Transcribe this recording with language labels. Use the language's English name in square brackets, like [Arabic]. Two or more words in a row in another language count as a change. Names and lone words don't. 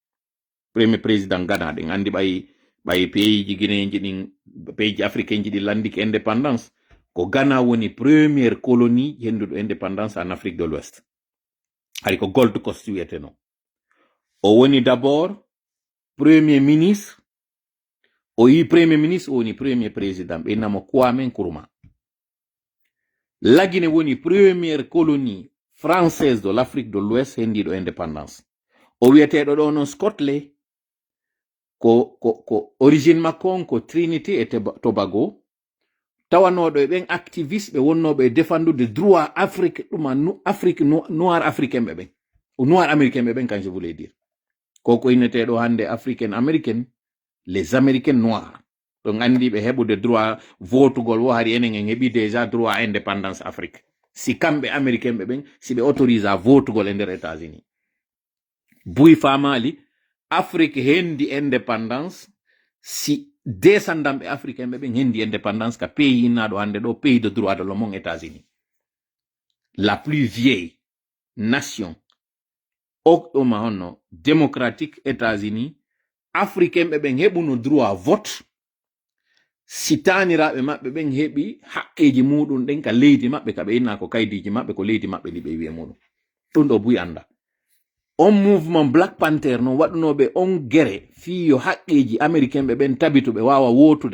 [Fula] ɗen andi ɓay pays ji guinéji ɗin pays ji africain ji ɗi landike indépendance ko Ghana woni [French] première colonie [Fula] henduɗo [French] indépendance en Afrique de l'Ouest [Fula] hari ko Gold Coast wiyeteno o woni [French] d'abord premier ministre [Fula] o yi [French] premier ministre [Fula] o woni [French] premier président [Fula] ɓe innamo Kwame Nkrumah Lagine woni [French] première colonie française de l'Afrique de l'Ouest [Fula] hendiɗo indépendance o wiyeteɗo ɗo non Scotland ko origine makko on ko Trinité et Tobago tawanoɗo e ɓen activiste ɓe wonnoɓe défendude droit Afrique ɗuma Afrique [French] noir africain [Fula] ɓe ɓen [French] noir américain [Fula] ɓe ɓen [French] quand je voulais dire [Fula] koko inneteɗo hande [French] africaine américaine les américains noirs [Fula] ɗon andi ɓe heɓude droit votugol wo hari enen en heɓi [French] déjà droit indépendance Afrique [Fula] si kamɓe américain ɓe ɓen si ɓe autorise a votugol e nder États-Unis buy famali Afrique hendi indépendance si descendamɓe africain ɓe ɓen hendi indépendance ka pays innaɗo hande ɗo [French] pays de droit de l'homme [Fula] États-Unis [French] la plus vieille nation [Fula] ɗoma honno démocratique États-Unis africain ɓe ɓen heɓuno [French] droit vote [Fula] si taniraɓe maɓɓe ɓen heɓi haqqeji muɗum ɗen ka leydi maɓɓe ka ɓe inna ko kaydiji maɓɓe ko leydi maɓɓe ndi ɓe wiye muɗum ɗum ɗo buy anda on mouvement Black Panther no waɗunoɓe on guere fiyo haqqeji américain ɓe ɓen tabituɓe wawa wotude